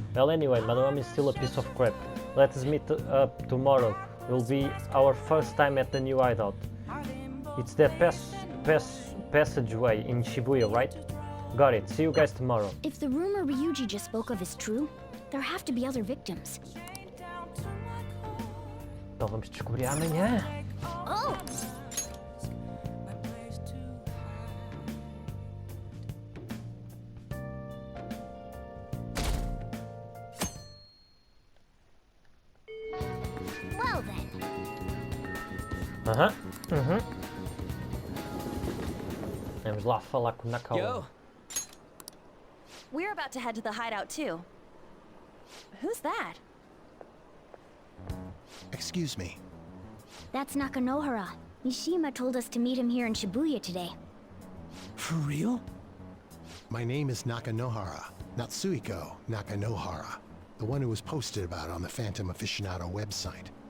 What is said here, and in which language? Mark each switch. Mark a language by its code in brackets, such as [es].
[en] Well, anyway, Madame is still a piece of crap. Let us meet up tomorrow. It will be our first time at the new hideout. It's that passageway in Shibuya, right? Got it. See you guys tomorrow. If the rumor Ryuji just spoke of is true, there have to be other victims. [pt] Então vamos descobrir amanhã. Oh! [en] Well then. [pt] Vamos lá falar com o Nakao. [en] Yo! We're about to head to the hideout too. Who's that? Excuse me. That's Nakanohara. Mishima told us to meet him here in Shibuya today. For real? My name is Nakanohara, Natsuhiko Nakanohara, the one who was posted about on the Phantom Aficionado website.